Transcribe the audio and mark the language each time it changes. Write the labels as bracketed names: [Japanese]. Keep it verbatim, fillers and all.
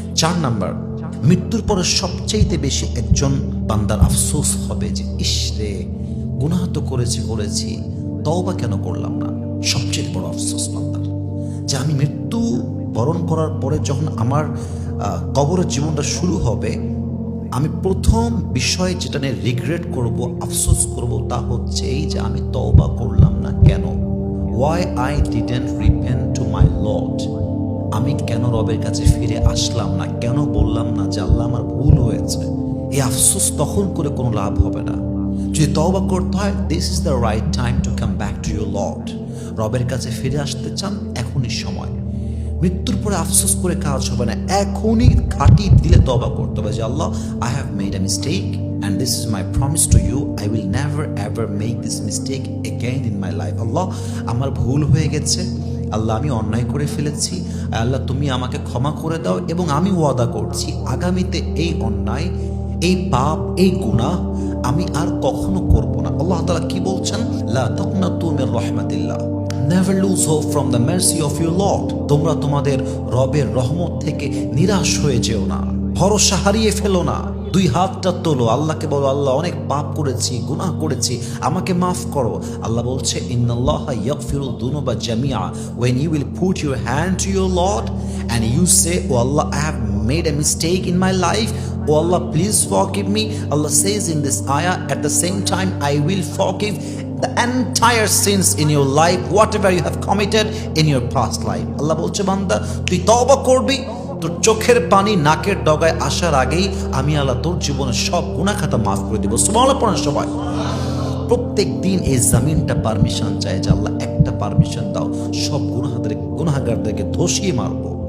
[Bangla] চার নাম্বার, মৃত্যুর পরে সবচেয়ে বেশি একজন বান্দার আফসোস হবে যে ইস রে, গুনাহ তো করেছি করেছি তওবা কেন করলাম না। সবচেয়ে বড় আফসোস বান্দার যে আমি মৃত্যু বরণ করার পরে যখন আমার কবরের জীবনটা শুরু হবে, আমি প্রথম বিষয় যেটা নিয়ে রিগ্রেট করব, আফসোস করব, তা হচ্ছে এই যে আমি তওবা করলাম না কেন। [English] Why I didn't repent to my Lord? [Bangla] আমি কেন রবের কাছে ফিরে আসলাম না, কেন বললাম না যে আল্লাহ আমার ভুল হয়েছে। এই আফসোস তখন করে কোনো লাভ হবে না। যদি তওবা করতে হয়, [English] This is the right time to come back to your Lord. [Bangla] রবের কাছে ফিরে আসতে চান, এখনই সময়। মৃত্যুর পরে আফসোস করে কাজ হবে না, এখনই খাঁটি দিলে তওবা করতে হবে যে Allah, [English] I have made a mistake and this is my promise to you, I will never ever make this mistake again in my life. [Bangla] Allah, আমার ভুল হয়ে গেছে, আল্লাহ আমি অন্যায় করে ফেলেছি, আল্লাহ তুমি আমাকে ক্ষমা করে দাও, এবং আমি ওয়াদা করছি আগামীতে এই অন্যায়, এই পাপ, এই গুনাহ আমি আর কখনো করব না। আল্লাহ তাআলা কি বলছেন? [Arabic] লা তাকনাতু মির রাহমাতিল্লাহ, [English] never lose hope from the mercy of your Lord. [Bangla] তোমরা তোমাদের রবের রহমত থেকে নিরাশ হয়ে যেও না, ভরসা হারিয়ে ফেলো না। দুই হাতটা তোলো, আল্লাহকে বলো, আল্লাহ অনেক পাপ করেছি, গুনাহ করেছি, আমাকে মাফ করো। আল্লাহ বলছে [Arabic] ইন্নাল্লাহা ইয়াগফিরু যুনুবা জামিআ। [English] When you will put your hand to your Lord and you say, oh Allah, I have made a mistake in my life, oh Allah, please forgive me. Allah says in this ayah, at the same time I will forgive the entire sins in your life, whatever you have committed in your past life. [Bangla] আল্লাহ বলছে বান্দা তুই তওবা করবি, তোর চোখের পানি নাকের ডগায় আসার আগেই আমি আল্লাহ তোর জীবনের সব গুনাহ খাতা মাফ করে দিব। সুবহানাল্লাহ পড়েন সবাই। প্রত্যেক দিন এই জমিনটা পারমিশন চায় যে আল্লাহ একটা পারমিশন দাও, সব গুনাহদের গুনাহগারদেরকে ধসিয়ে মারবো।